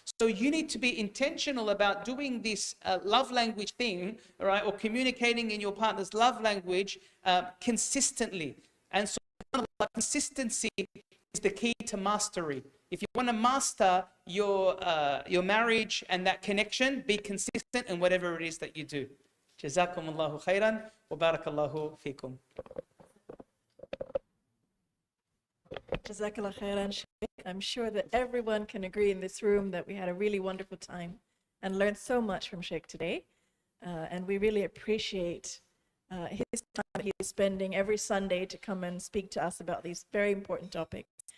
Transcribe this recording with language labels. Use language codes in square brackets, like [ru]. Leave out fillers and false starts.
[en] So you need to be intentional about doing this love language thing, right, or communicating in your partner's love language consistently. And so consistency is the key to mastery. If you want to master, your marriage and that connection. Be consistent in whatever it is that you do. [ar] جزاكم الله خيرا وبارك الله فيكم. [en] Jazakallah khairan, Sheikh. I'm sure that everyone can agree in this room that we had a really wonderful time and learned so much from Sheikh today. And we really appreciate his time that he's spending every Sunday to come and speak to us about these very important topics.